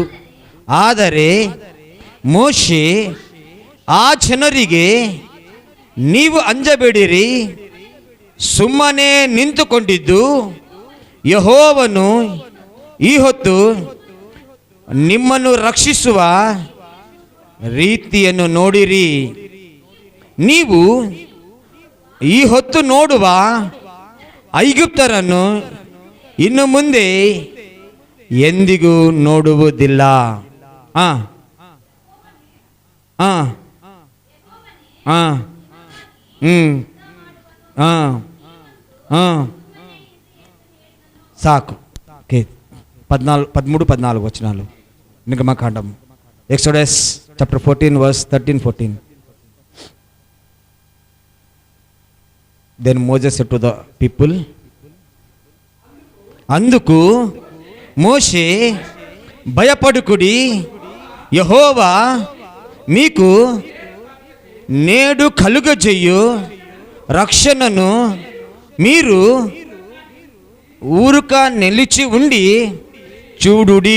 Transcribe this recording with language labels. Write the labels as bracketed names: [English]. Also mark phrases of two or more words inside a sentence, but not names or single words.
[Kannada] ಆದರೆ ಮೋಶೆ ಆ ಜನರಿಗೆ, ನೀವು ಅಂಜಬೇಡಿರಿ, ಸುಮ್ಮನೆ ನಿಂತುಕೊಂಡಿದ್ದು ಯೆಹೋವನು ಈ ಹೊತ್ತು ನಿಮ್ಮನ್ನು ರಕ್ಷಿಸುವ ರೀತಿಯನ್ನು ನೋಡಿರಿ. ನೀವು ಈ ಹೊತ್ತು ನೋಡುವ ಐಗುಪ್ತರನ್ನು ಇನ್ನು ಮುಂದೆ ಎಂದಿಗೂ ನೋಡುವುದಿಲ್ಲ. [Telugu] సాకు 13-14 వచనాలు నిర్గమకాండం. [English] Exodus chapter 14 verse 13-14. Then Moses said to the people, [Telugu] అందుకు మోషే, భయపడుకుడి, యెహోవా మీకు నేడు కలుగజేయు రక్షణను మీరు ఊరుక నిలిచి ఉండి చూడుడి.